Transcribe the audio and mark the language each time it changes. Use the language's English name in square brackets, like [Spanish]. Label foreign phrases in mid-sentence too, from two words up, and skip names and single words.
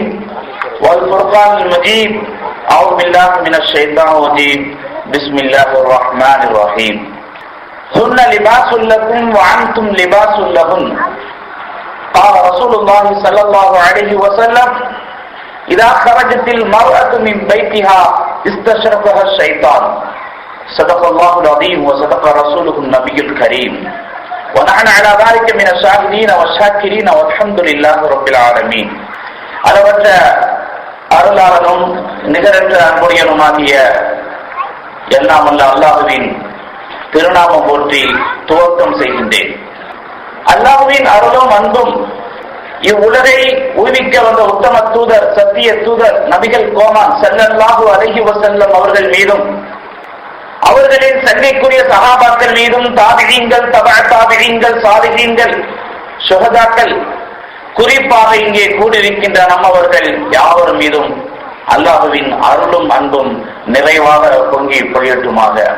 [Arabic] والفرقان المجيد أعوذ بالله من الشيطان الرجيم بسم الله الرحمن الرحيم هن لباس لكم وأنتم لباس لهن قال رسول الله صلى الله عليه وسلم إذا خرجت المرأة من بيتها استشرفها الشيطان صدق الله العظيم وصدق رسوله النبي الكريم ونحن على ذلك من الشاهدين والشاكرين والحمد لله رب العالمين. [Tamil] அளவற்ற அருளாளனும் நிகரற்ற அன்புடையனுமாகிய எல்லாம் வல்ல அல்லாஹுவின் திருநாமம் போற்றி துவக்கம் செய்கின்றேன். அல்லாஹுவின் அருளும் அன்பும் இவ்வுலகை உய்விக்க வந்த உத்தம தூதர் சத்திய தூதர் நபிகள் கோமான் [Arabic] صلى الله عليه وسلم [Tamil] அவர்கள் மீதும் அவர்களின் சங்கைக்குரிய சஹாபாக்கள் மீதும் தாபிஈன்கள் தபஅ தாபிஈன்கள் சாலிஹீன்கள் ஷுஹதாக்கள் குறிப்பாக இங்கே கூடியிருக்கின்ற நம்மவர்கள் யாவர் மீதும் அல்லாஹுவின் அருளும் அன்பும் நிறைவாக பொங்கி பொழியட்டுமாக.